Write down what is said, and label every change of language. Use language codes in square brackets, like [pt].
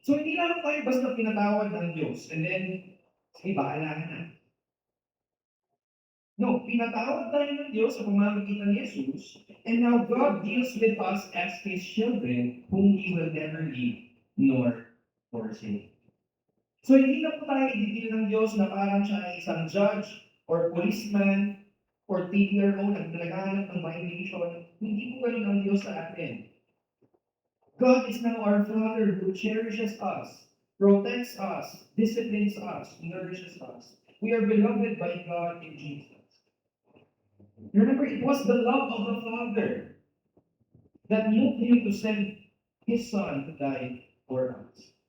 [tl] So hindi lang tayo basta pinatawad ng Diyos [en] and then, [tl] sige, bahala na. [en] No, [tl] pinatawad tayo ng Diyos sa pamamagitan ni Jesus, [en] and now God deals with us as His children whom He will never leave nor forsake. [tl] So hindi na po tayo ididil ng Diyos na parang siya ay isang judge [en] or policeman or tickler [tl] o naglaganap ng violation. Hindi po ganun ang Diyos sa atin. [en] God is now our Father who cherishes us, protects us, disciplines us, nourishes us. We are beloved by God in Jesus. Remember, it was the love of the Father that moved Him to send His Son to die for us.